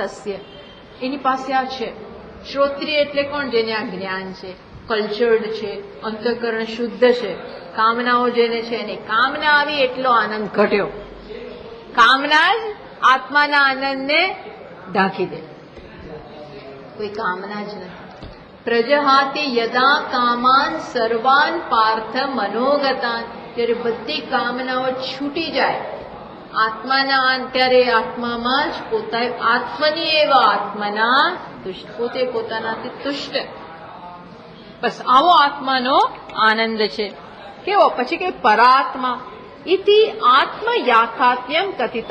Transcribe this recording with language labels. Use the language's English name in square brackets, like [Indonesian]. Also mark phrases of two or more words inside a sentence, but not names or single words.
[Gujarati] એની પાસે આ છે. શ્રોત્રિય એટલે કોણ? જેને આ જ્ઞાન છે. કલ્ચર્ડ છે, અંતઃકરણ શુદ્ધ છે, કામનાઓ જેને છે એની કામના આવી એટલો આનંદ ઘટ્યો. કામના જ આત્માના આનંદને ઢાંકી દે, કોઈ કામના જ નથી. [Sanskrit] प्रजहाति यदा कामान सर्वान पार्थ मनोगतान, [Gujarati] ત્યારે બધી કામનાઓ છૂટી જાય આત્માના, ત્યારે આત્મામાં જ પોતા આત્મની એવા આત્મના તુષ્ટ, પોતે પોતાનાથી તુષ્ટ. બસ આવો આત્માનો આનંદ છે. કેવો? પછી કે [Sanskrit] परात्मा इति आत्म याथात्म्यम कथितम.